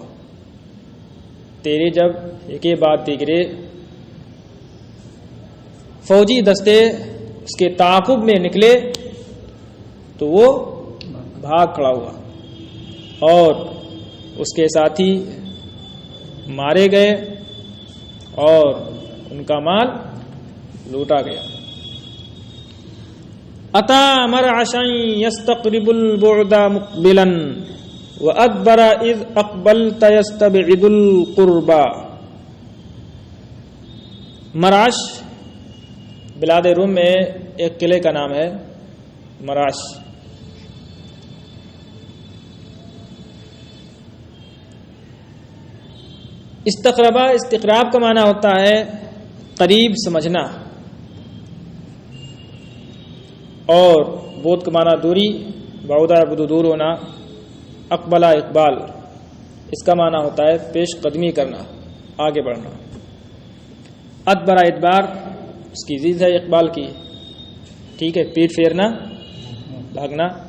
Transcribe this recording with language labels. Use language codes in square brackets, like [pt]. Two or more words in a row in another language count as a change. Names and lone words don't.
[ur] تیرے جب ایک بعد دیگرے فوجی دستے اس کے تعاقب میں نکلے تو وہ بھاگ کھڑا ہوا اور اس کے ساتھی مارے گئے اور ان کا مال لوٹا گیا. [ar] اتا مرعشا یستقرب البعد مقبلا وادبر اذ اقبلت یستبعد القربا. [ur] مرعش بلاد روم میں ایک قلعے کا نام ہے مراش. استقربا، استقراب کا معنی ہوتا ہے قریب سمجھنا، اور بود کا معنی دوری، بعودہ بدو دور ہونا. اقبلا اقبال، اس کا معنی ہوتا ہے پیش قدمی کرنا، آگے بڑھنا. ادبرا ادبار اس کی ضد ہے اقبال کی، ٹھیک ہے، پیٹ پھیرنا، بھاگنا.